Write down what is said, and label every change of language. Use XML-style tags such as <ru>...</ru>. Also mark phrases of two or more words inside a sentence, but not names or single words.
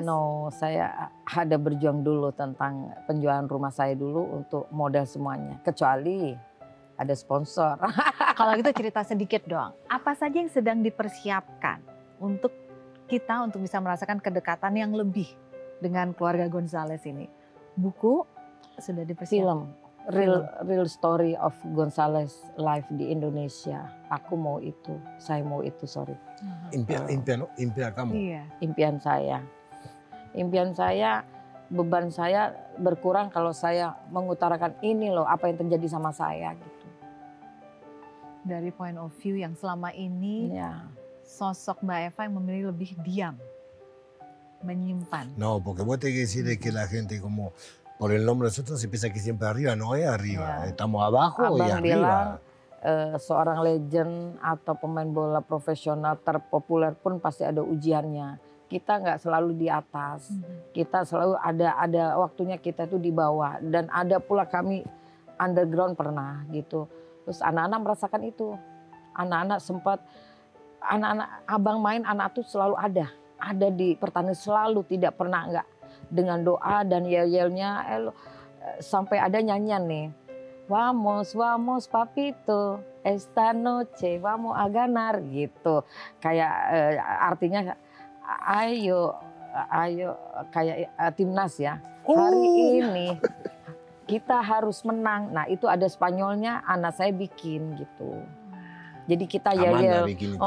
<id>No, saya ada berjuang dulu tentang penjualan rumah saya dulu untuk modal semuanya. Kecuali ada sponsor. Kalau gitu cerita sedikit dong, apa saja yang sedang dipersiapkan untuk kita untuk bisa merasakan kedekatan yang lebih dengan keluarga Gonzales ini? Buku sudah dipersiapkan?</id> <en>Real story of Gonzales life di Indonesia.</en> <id>Aku mau itu, saya mau itu, sorry. Impian kamu. Iya. Impian saya, beban saya berkurang kalau saya mengutarakan ini loh apa yang terjadi sama saya gitu. Dari</id> <en>point of view</en> <id>yang selama ini sosok Mbak Eva yang memilih lebih diam, menyimpan?</id> <es>No, porque vos tenés que decirle que la gente como por el nombre de nosotros se piensa que siempre arriba, no es arriba,</es> <id>Ya.</id> <es>estamos abajo y</es> <id>Abang bilang</id> <es>arriba.</es> <id>seorang legend atau pemain bola profesional terpopuler pun pasti ada ujiannya. Kita nggak selalu di atas, kita selalu ada waktunya kita itu di bawah, dan ada pula kami underground pernah gitu. Terus anak-anak merasakan itu, anak-anak sempat, anak-anak abang main, anak tuh selalu ada di pertandingan, selalu, tidak pernah enggak, dengan doa dan yel-yelnya, sampai ada nyanyian nih,</id> <es>vamos, vamos papito, esta noche vamos a ganar,</es> <id>gitu. Kayak artinya ayo kayak timnas ya, hari ini kita harus menang. Nah itu ada Spanyolnya, anak saya bikin gitu. Jadi kita Amanda yel-yel, bikin itu.</id>